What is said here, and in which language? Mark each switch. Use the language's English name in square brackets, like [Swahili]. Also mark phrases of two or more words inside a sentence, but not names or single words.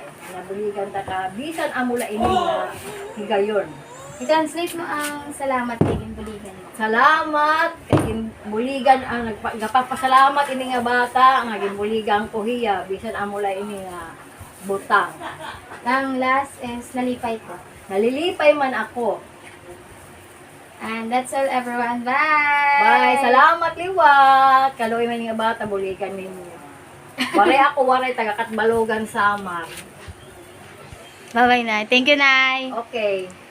[Waray] Nabuligan ta ka bisan amula ini nga higayon. I-translate mo ang salamat kay ginbuligan mo. Salamat kay ginbuligan ang nagpapasalamat ini nga bata nga ginbuligan ko hiya bisan amula ini nga butang. Ang [English] last is [Waray] nalipay ko. Nalilipay man ako. [English] And that's all everyone. Bye! Bye. [Waray] Salamat liwat. Kaloy man nga bata buligan ninyo. Waray taga Katbalogan Samar. [English] Bye-bye, Nay. Thank you, Nay. Okay.